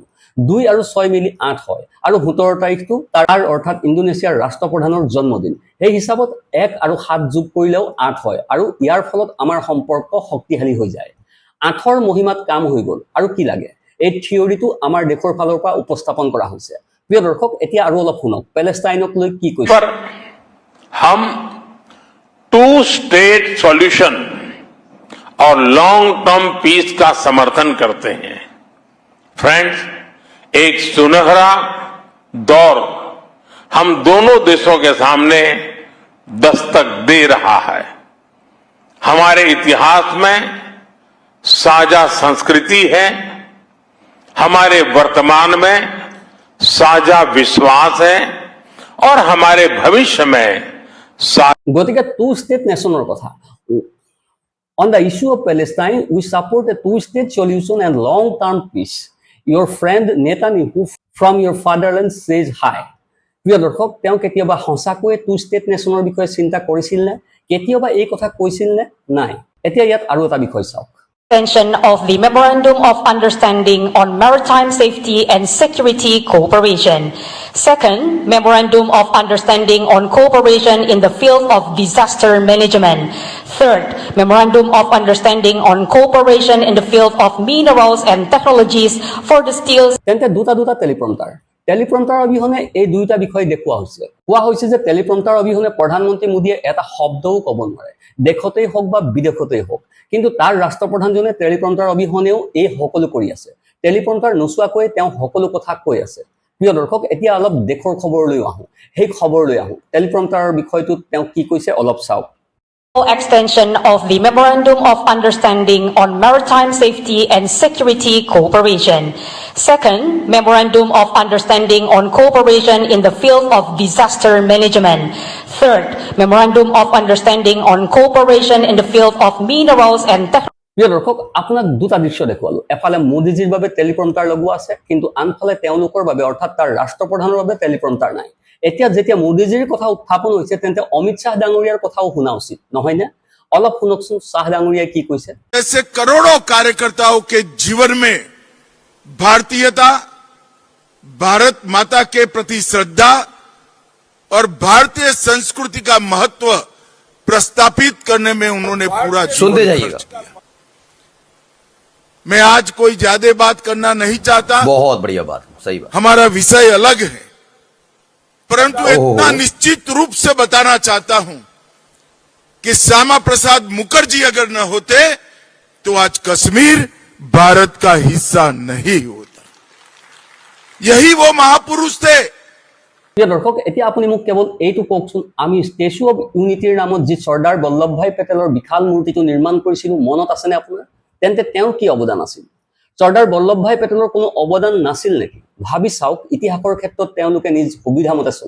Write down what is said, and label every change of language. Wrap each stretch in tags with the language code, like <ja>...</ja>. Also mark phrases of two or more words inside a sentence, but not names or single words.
<as>২ আৰু ৬ মিলি ৮ হয়, আৰু ১৭ তাৰিখটো তাৰ অৰ্থাৎ ইণ্ডোনেছিয়াৰ ৰাষ্ট্ৰপ্ৰধানৰ জন্মদিন। সেই হিচাপত ১ আৰু ৭ যোগ কৰিলেও ৮ হয়, আৰু ইয়াৰ ফলত আমাৰ সম্পৰ্ক শক্তিশালী হৈ যায়। ৮ৰ মহিমাত কাম হৈ গ'ল। আৰু কি লাগে? এই থিয়ৰিটো আমাৰ দেশৰ ফালৰ পৰা উপস্থাপন কৰা হৈছে। প্ৰিয় দৰ্শক, এতিয়া আৰু অলপ শুনক পেলেষ্টাইনক লৈ কি কৈছে।</as> <hi>हम 2</hi> <en>state solution</en> <hi>और</hi> <en>long term peace</en> <hi>का समर्थन करते हैं। फ्रेंड्स, एक सुनहरा दौर हम दोनों देशों के सामने दस्तक दे रहा है। हमारे इतिहास में साझा संस्कृति है, हमारे वर्तमान में साझा विश्वास है, और हमारे भविष्य में</hi> <as>গতিকে টু ষ্টেট নেশ্যনৰ কথা</as> <en>On the issue of Palestine, we support a two-state solution and long-term peace. Your friend Netanyahu from your fatherland says hi.</en> <as>প্ৰিয় দৰ্শক, তেওঁ কেতিয়াবা সঁচাকৈ</as> <en>two state nation</en> <as>বিষয়ে চিন্তা কৰিছিল নে? কেতিয়াবা এই কথা কৈছিল নে? নাই। এতিয়া ইয়াত আৰু এটা বিষয় চাওক।</as> <en>Extension of the Memorandum of Understanding on Maritime Safety and Security Cooperation. Second, Memorandum of Understanding on Cooperation in the Field of Disaster Management. Third, Memorandum of Understanding on Cooperation in the Field of Minerals and Technologies for the Steel.</en> <as>তেন্তে দুটা টেলিপ্ৰম্পটাৰ অবিহনে এই দুইটা বিষয় দেখুওৱা হৈছে। কোৱা হৈছে যে টেলিপ্ৰম্পটাৰ অবিহনে প্ৰধানমন্ত্ৰী মোদীয়ে এটা শব্দও ক'ব নোৱাৰে, দেশতেই হওক বা বিদেশতেই হওক। কিন্তু তাৰ ৰাষ্ট্ৰপ্ৰধানজনে টেলিপ্ৰম্পটাৰ অবিহনেও এই সকলো কৰি আছে। টেলিপ্ৰম্পটাৰ নোচোৱাকৈ তেওঁ সকলো কথা কৈ আছে। প্ৰিয় দৰ্শক, এতিয়া অলপ দেশৰ খবৰলৈ আহোঁ। সেই খবৰলৈ আহোঁ। টেলিপ্ৰম্পটাৰৰ বিষয়টোত তেওঁ কি কৈছে অলপ চাওক।</as> <en>Extension of the Memorandum of Understanding on Maritime Safety and Security Cooperation. Second, Memorandum of Understanding on Cooperation in the Field of Disaster Management. Third, Memorandum of Understanding on Cooperation in the Field of Minerals and Technologies.</en> <as>প্ৰিয় দৰ্শক, আপোনাক দুটা দৃশ্য দেখুৱালো। এফালে মোদীজীৰ বাবে টেলিপ্ৰম্পটাৰ লগোৱা আছে, কিন্তু আনফালে তেওঁলোকৰ বাবে অৰ্থাৎ তাৰ ৰাষ্ট্ৰপ্ৰধানৰ বাবে টেলিপ্ৰম্পটাৰ নাই। এতিয়া যেতিয়া মোদীজীৰ কথা উত্থাপন হৈছে, তেন্তে অমিত শ্বাহ ডাঙৰীয়াৰ কথাও শুনা উচিত, নহয়নে? অলপ শুনকচোন শ্বাহ ডাঙৰীয়াই কি কৈছে।</as> <hi>ऐसे करोड़ों कार्यकर्ताओं के जीवन में भारतीयता, भारत माता के प्रति श्रद्धा और भारतीय संस्कृति का महत्व प्रस्तापित करने में उन्होंने पूरा सुनते जीवन जाइएगा। खर्च किया। मैं आज कोई ज्यादा बात करना नहीं चाहता, बहुत बढ़िया बात, सही बात। हमारा विषय अलग है, परंतु इतना निश्चित रूप से बताना चाहता हूं कि श्यामा प्रसाद मुखर्जी अगर न होते तो आज कश्मीर भारत का हिस्सा नहीं होता। यही वो महापुरुष थे।</hi> <as>প্ৰিয় দৰ্শক, এতিয়া আপুনি মোক কেৱল এইটো কওকচোন, আমি ষ্টেচু অৱ ইউনিটিৰ নামত যি চৰ্দাৰ বল্লভভাই পেটেলৰ বিশাল মূৰ্তিটো নিৰ্মাণ কৰিছিলো, মনত আছেনে আপোনাৰ? তেন্তে তেওঁৰ কি অৱদান আছিল? চৰ্দাৰ বল্লভভাই পেটেলৰ কোনো অৱদান নাছিল নেকি? ভাবি চাওক, ইতিহাসৰ ক্ষেত্ৰত তেওঁলোকে নিজ সুবিধা মতে চলে।</as>